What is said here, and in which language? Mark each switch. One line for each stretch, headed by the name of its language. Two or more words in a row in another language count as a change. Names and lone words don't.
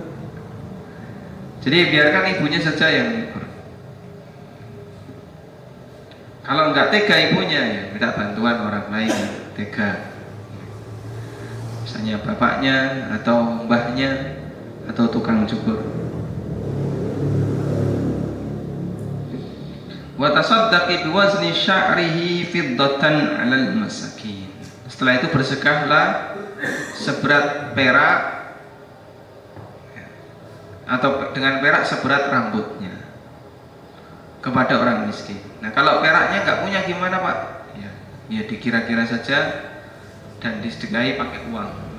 Indonesian: Jadi biarkan ibunya saja yang nyukur. Kalau nggak tega ibunya, ya minta bantuan orang lain. Tega. misalnya bapaknya atau mbahnya atau tukang cukur.
Arabic: وتصدقي بوزن شعره فضة على المساكين.
Indonesian: Setelah itu bersedekahlah seberat perak atau dengan perak seberat rambutnya kepada orang miskin. Nah, kalau peraknya nggak punya gimana, Pak? Ya dikira-kira saja dan disedekahi pakai uang.